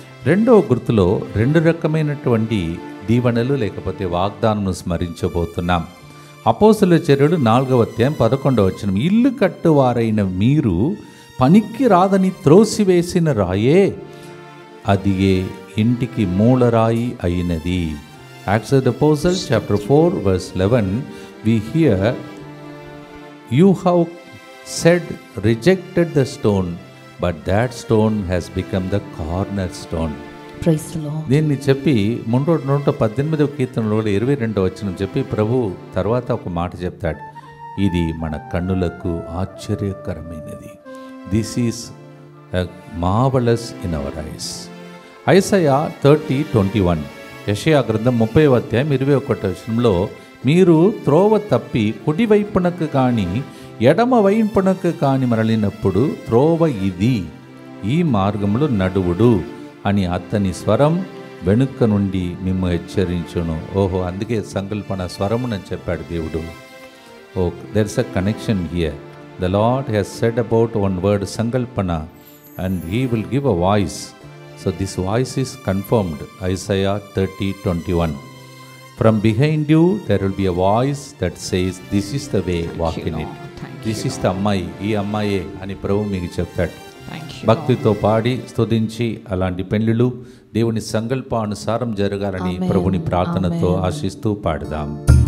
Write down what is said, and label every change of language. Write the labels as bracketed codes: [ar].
[te] రెండవ గుర్తులో రెండు రకమైనటువంటి దీవెనలు లేకపోతే వాగ్దానం స్మరించబోతున్నాం. అపోస్తలుల చర్యలు 4వ అధ్యాయం 11వ వచనం, ఇల్లు కట్టువారైన మీరు పనికి రాదని త్రోసివేసిన రాయే అది ఏ ఇంటికి మూలరాయి అయినది. [en] Acts of the Apostles chapter 4 verse 11, we hear you have said rejected the stone, but that stone has become the cornerstone. Praise the Lord. [te] దీన్ని చెప్పి 118వ కీర్తనలో 22వ వచనం చెప్పి ప్రభు తర్వాత ఒక మాట చెప్తాడు, ఇది మన కన్నులకు ఆశ్చర్యకరమైనది. [en] This is marvellous in our eyes. [te] Isaiah 30:21, యెషయా గ్రంథం 30వ అధ్యాయం 21వ వచనంలో మీరు త్రోవ తప్పి కుడివైపునకు కానీ ఎడమ వైపునకు కానీ మరలినప్పుడు త్రోవ ఇది, ఈ మార్గంలో నడువుడు అని అతని స్వరం వెనుక నుండి మిమ్ము హెచ్చరించును. ఓహో, అందుకే సంకల్పన స్వరమునని చెప్పాడు దేవుడు. ఓ, [en] There is a connection here. The Lord has said about one word సంకల్పన and he will give a voice. So this voice is confirmed. Isaiah 30:21. From behind you there will be a voice that says, this is the way, walk in it. This is the [te] అమ్మాయి, ఈ అమ్మాయే అని ప్రభు మీకు చెప్తాడు. భక్తితో పాడి స్తుతించి అలాంటి పెళ్ళిళ్ళు దేవుని సంకల్పానుసారం జరగాలని ప్రభుని ప్రార్థనతో ఆశిస్తూ పాడదాం.